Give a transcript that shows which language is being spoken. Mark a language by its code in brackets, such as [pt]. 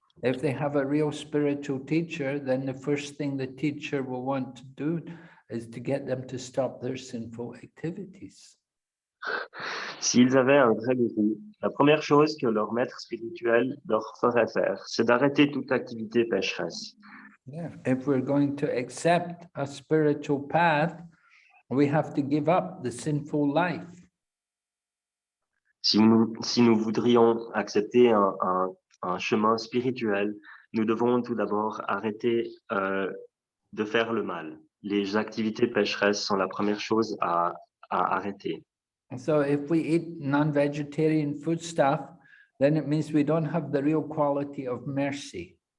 [en] If they have a real spiritual teacher, then the first thing the teacher will want to do is to get them to stop their sinful activities. [fr] S'ils avaient un vrai gourou, la première chose que leur maître spirituel leur ferait faire, c'est d'arrêter toute activité pécheresse. Yeah. [en] If we're going to accept a spiritual path, we have to give up the sinful life. [fr] Si nous voudrions accepter un chemin spirituel, nous devons tout d'abord arrêter de faire le mal. Les activités pécheresses sont la première chose à arrêter. [en] So if we eat non-vegetarian food stuff, then it means we don't have the real quality of mercy.